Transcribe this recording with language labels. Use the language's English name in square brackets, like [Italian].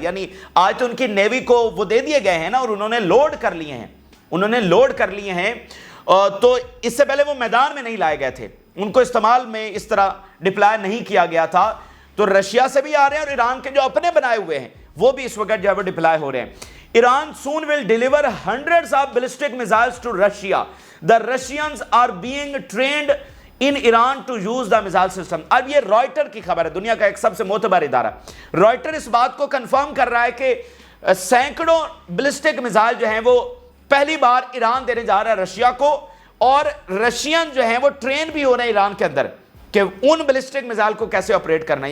[Urdu] یعنی آج تو ان کی نیوی کو وہ دے دیے گئے ہیں نا, اور انہوں نے لوڈ کر لیے ہیں, تو اس سے پہلے وہ میدان میں نہیں لائے گئے تھے, ان کو استعمال میں اس طرح ڈپلائے نہیں کیا گیا تھا. تو رشیا سے بھی آ رہے ہیں, اور ایران کے جو اپنے بنائے ہوئے ہیں وہ بھی اس وقت جو ہے وہ ڈپلائے ہو رہے ہیں. [English] Iran soon will deliver hundreds of ballistic missiles to Russia. The Russians are being trained in Iran to use the missile system. [Urdu] اب یہ رائٹر کی خبر ہے, دنیا کا ایک سب سے معتبر ادارہ. رائٹر اس بات کو کنفرم کر رہا ہے کہ سینکڑوں بلسٹک میزائل جو ہیں وہ پہلی بار ایران دینے جا رہا ہے رشیا کو, اور رشین جو ہیں وہ ٹرین بھی ہو رہے ہیں ایران کے اندر کہ ان بلسٹک میزائل کو کیسے آپریٹ کرنا ہے.